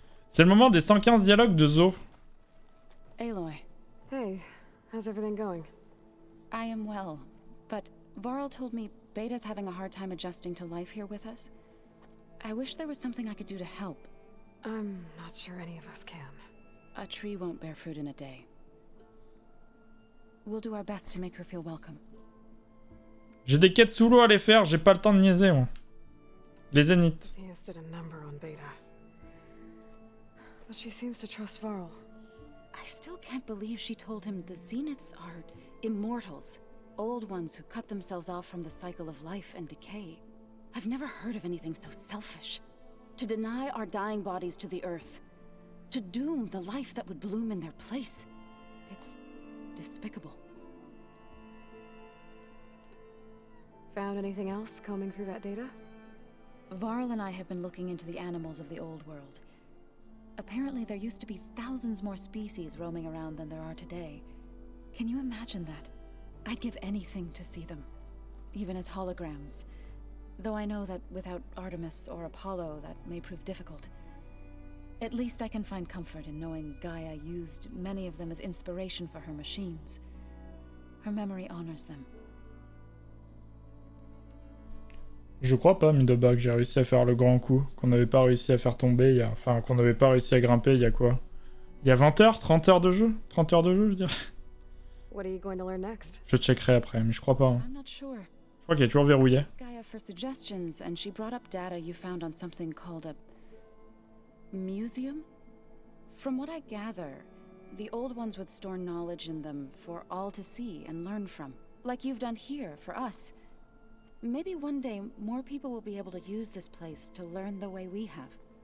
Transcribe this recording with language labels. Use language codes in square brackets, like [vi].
[fr] C'est le moment des 115 dialogues de Zo. [en] Aloy. Hey, how's everything going? I am well, but Varl told me Beta's having a hard time adjusting to life here with us. I wish there was something I could do to help. I'm not sure any of us can. A tree won't bear fruit in a day. We'll do our best to make her feel welcome. [fr] J'ai des quêtes sous l'eau à aller faire, j'ai pas le temps de niaiser, moi. Les zéniths. [en] Zenith did a number on Beta. But she seems to trust Varl. I still can't believe she told him the Zeniths are immortals. Old ones who cut themselves off from the cycle of life and decay. I've never heard of anything so selfish. To deny our dying bodies to the earth. To doom the life that would bloom in their place. It's despicable. Found anything else combing through that data? Varl and I have been looking into the animals of the old world. Apparently there used to be thousands more species roaming around than there are today. Can you imagine that? I'd give anything to see them. Even as holograms. Though I know that without Artemis or Apollo that may prove difficult. At least I can find comfort in knowing Gaia used many of them as inspiration for her machines. Her memory honors them. [fr] Je crois pas, Midoba, que j'ai réussi à faire le grand coup. Qu'on n'avait pas réussi à faire tomber il y a... Enfin, qu'on n'avait pas réussi à grimper il y a quoi? Il y a 20 heures? 30 heures de jeu? 30 heures de jeu, je dirais. [en] What are you going to learn next? [fr] Je checkerai après, mais je crois pas. Hein. [en] I'm not sure. [fr] Je crois qu'il est toujours verrouillé. [en] Asked Gaia for suggestions, and she brought up data you found on something called a museum. From what I gather, the old ones would store knowledge in them for all to see and learn from, like you've done here for us. Maybe one day more people will be able to use this place to learn the way we have.